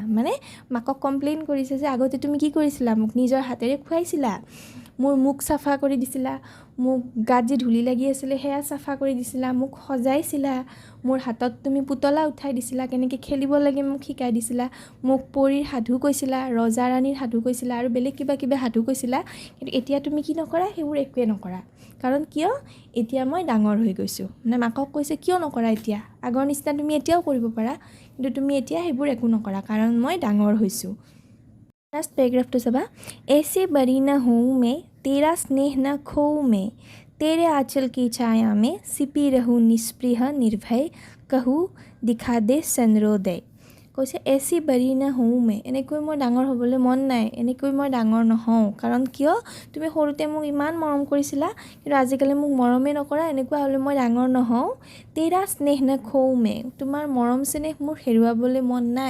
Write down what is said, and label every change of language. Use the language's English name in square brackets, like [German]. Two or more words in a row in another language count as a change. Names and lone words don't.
[Assamese] মানে মাকক কমপ্লেইন কৰিছে যে আগতে তুমি কি কৰিছিলা, মোক নিজৰ হাতেৰে খুৱাইছিলা, মোৰ মুখ চাফা কৰি দিছিলা, মোক গাত যি ধূলি লাগি আছিলে সেয়া চাফা কৰি দিছিলা, মোক সজাইছিলা, মোৰ হাতত তুমি পুতলা উঠাই দিছিলা, কেনেকৈ খেলিব লাগে মোক শিকাই দিছিলা, মোক পৰীৰ সাধু কৈছিলা, ৰজা ৰাণীৰ সাধু কৈছিলা, আৰু বেলেগ কিবা কিবা সাধু কৈছিলা। কিন্তু এতিয়া তুমি কি নকৰা, সেইবোৰ একোৱে নকৰা। কাৰণ কিয়, এতিয়া মই ডাঙৰ হৈ গৈছোঁ। মানে মাকক কৈছে কিয় নকৰা এতিয়া, আগৰ নিচিনা তুমি এতিয়াও কৰিব পাৰা, কিন্তু তুমি এতিয়া সেইবোৰ একো নকৰা, কাৰণ মই ডাঙৰ হৈছোঁ। [English] last paragraph [Hindi] चाबा, ऐसे बरी न हूँ मैं, तेरा स्नेह न खोऊँ मैं, तेरे आंचल की छाया में सिपी रहूँ निस्पृह निर्भय, कहूँ दिखा दे चंद्रोदय। [Assamese] কৈছে [Hindi] ऐसी बड़ी न हूँ मैं, [Assamese] এনেকৈ মই ডাঙৰ হ'বলৈ মন নাই, এনেকৈ মই ডাঙৰ নহওঁ। কাৰণ কিয়, তুমি সৰুতে মোক ইমান মৰম কৰিছিলা, কিন্তু আজিকালি মোক মৰমেই নকৰা, এনেকুৱা হ'লে মই ডাঙৰ নহওঁ। [Hindi] तेरा स्नेह न खोऊँ मैं, [Assamese] তোমাৰ মৰম চেনেহ মোৰ হেৰুৱাবলৈ মন নাই।